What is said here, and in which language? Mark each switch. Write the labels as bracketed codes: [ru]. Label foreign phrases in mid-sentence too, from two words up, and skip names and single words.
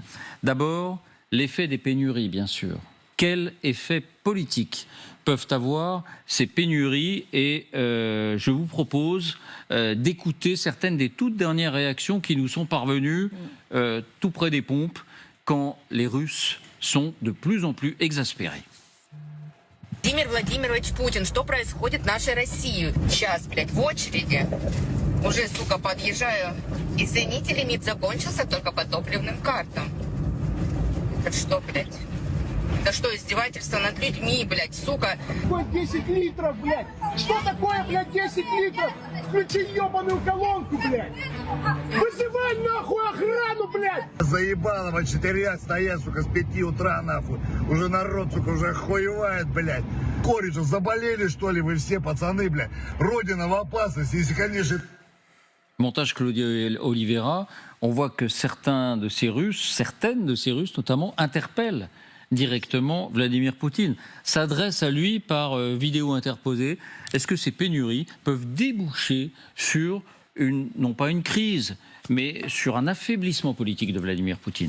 [fr] D'abord, l'effet des pénuries, bien sûr. Quel effet politique peuvent avoir ces pénuries? Et je vous propose d'écouter certaines des toutes dernières réactions qui nous sont parvenues tout près des pompes quand les Russes sont de plus en plus exaspérés. [ru] Владимир Владимирович Путин, что происходит в нашей России? Сейчас, блядь, в очереди. Уже, сука, подъезжаю. Извините, лимит закончился только по топливным картам. Это что, блядь? Да что, издевательство над людьми, блядь, сука? 10 литров, блядь! Что такое, блядь, 10 литров? Включи ебаную колонку, блядь! Вызывай нахуй охрану, блядь! Заебало, во 4 стоят, сука, с 5 утра, нахуй. Уже народ, сука, уже охуевает, блядь. Короче, заболели, что ли, вы все, пацаны, блядь? Родина в опасности, если, конечно... [fr] Montage Claudia Oliveira, on voit que certaines de ces Russes notamment, interpellent directement Vladimir Poutine, s'adressent à lui par vidéo interposée. Est-ce que ces pénuries peuvent déboucher sur non pas une crise, mais sur un affaiblissement politique de Vladimir Poutine?